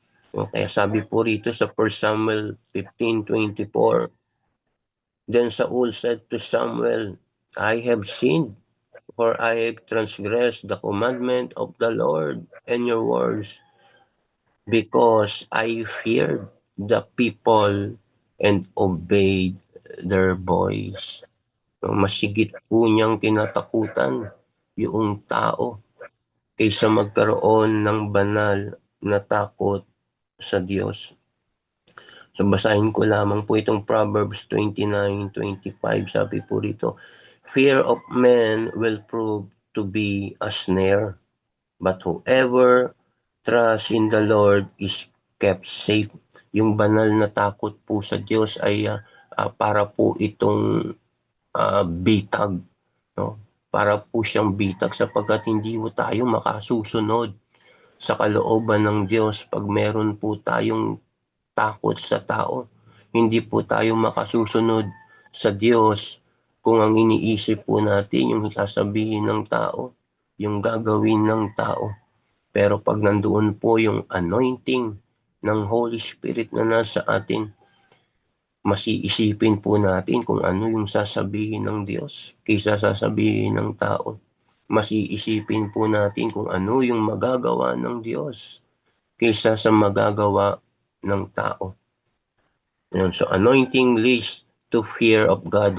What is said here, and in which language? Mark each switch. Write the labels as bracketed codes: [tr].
[tl] Kaya sabi po rito sa [en] 1 Samuel 15:24, Then Saul said to Samuel, I have sinned, for I have transgressed the commandment of the Lord and your words, because I feared the people and obeyed their voice. [tl] Masigit po niyang tinatakutan yung tao kaysa magkaroon ng banal na takot sa Diyos. So basahin ko lamang po itong Proverbs 29:25. Sabi po rito, [en] Fear of men will prove to be a snare, but whoever trusts in the Lord is kept safe. [tl] Yung banal na takot po sa Diyos ay para po itong bitag, no? Para po siyang bitag sapagkat hindi po tayo makasusunod sa kalooban ng Diyos pag meron po tayong takot sa tao. Hindi po tayo makasusunod sa Diyos kung ang iniisip po natin yung sasabihin ng tao, yung gagawin ng tao. Pero pag nandoon po yung anointing ng Holy Spirit na nasa atin, mas iisipin po natin kung ano yung sasabihin ng Diyos kaysa sasabihin ng tao. Mas iisipin po natin kung ano yung magagawa ng Diyos kaysa sa magagawa ng tao. [en] So anointing leads to fear of God.